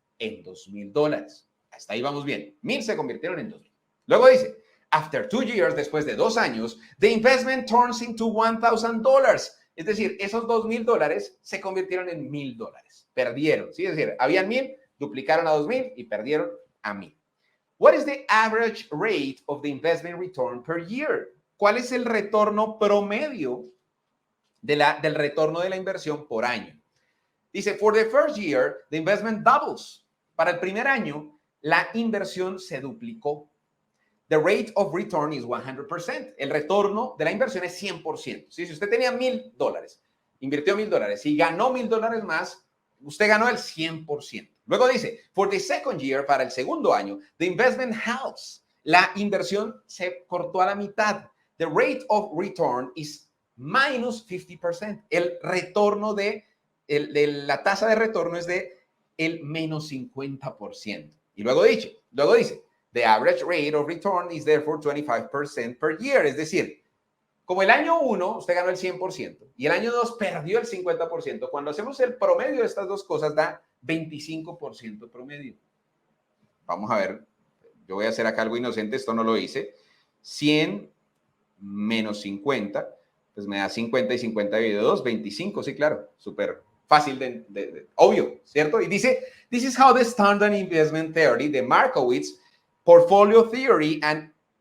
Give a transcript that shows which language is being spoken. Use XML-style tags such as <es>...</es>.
<es>En $2,000. Hasta ahí vamos bien. 1,000 se convirtieron en 2,000. Luego dice,</es> <en>after 2 years,</en> <es>después de 2 años,</es> <en>the investment turns into $1,000.</en> <es>Es decir, esos $2,000 se convirtieron en $1,000. Perdieron, ¿sí? Es decir, habían 1,000, duplicaron a 2,000 y perdieron a 1,000.</es> <en>What is the average rate of the investment return per year?</en> <es>¿Cuál es el retorno promedio del retorno de la inversión por año?</es> <en>Dice, for the first year, the investment doubles.</en> <es>Para el primer año, la inversión se duplicó.</es> <en>The rate of return is 100%.</en> <es>El retorno de la inversión es 100%. ¿Sí? Si usted tenía $1,000, invirtió $1,000 y ganó $1,000 más, usted ganó el 100%. Luego dice,</es> <en>for the second year,</en> <es>para el segundo año,</es> <en>the investment halves.</en> <es>La inversión se cortó a la mitad.</es> <en>The rate of return is minus 50%.</en> <es>El retorno de la tasa de retorno es de el menos 50%. Y luego dice,</es> <en>the average rate of return is therefore 25% per year.</en> <es>Es decir, como el año 1 usted ganó el 100% y el año 2 perdió el 50%, cuando hacemos el promedio de estas dos cosas da 25% promedio. Vamos a ver, yo voy a hacer acá algo inocente, esto no lo hice. 100 menos 50, pues me da 50 y 50 dividido 2, 25, sí, claro, súper fácil obvio, ¿cierto? Y dice,</es> <en>this is how the standard investment theory, the Markowitz portfolio theory and</en>